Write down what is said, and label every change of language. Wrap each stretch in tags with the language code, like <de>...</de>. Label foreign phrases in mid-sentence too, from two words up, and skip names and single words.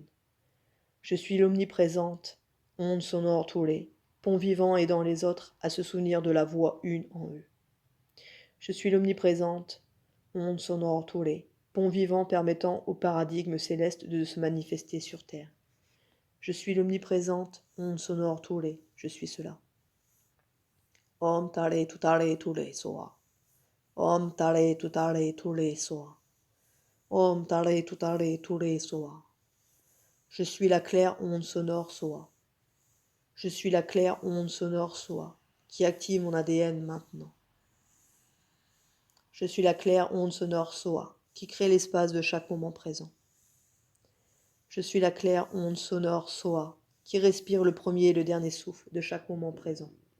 <fr>Je suis l'omniprésente onde sonore Touré, pont vivant aidant les autres à se souvenir de la voix une en eux. Je suis l'omniprésente onde sonore Touré, pont vivant permettant au paradigme céleste de se manifester sur terre. Je suis l'omniprésente onde sonore Touré, je suis cela.</fr> <sa>ॐ तारे तुत्तारे तुरे स्वाहा. ॐ तारे तुत्तारे तुरे स्वाहा. ॐ तारे तुत्तारे तुरे स्वाहा.</sa> <fr>Je suis la claire onde sonore soa. Je suis la claire onde sonore soa, qui active mon ADN maintenant. Je suis la claire onde sonore soa, qui crée l'espace de chaque moment présent. Je suis la claire onde sonore soa, qui respire le premier et le dernier souffle de chaque moment présent.</fr>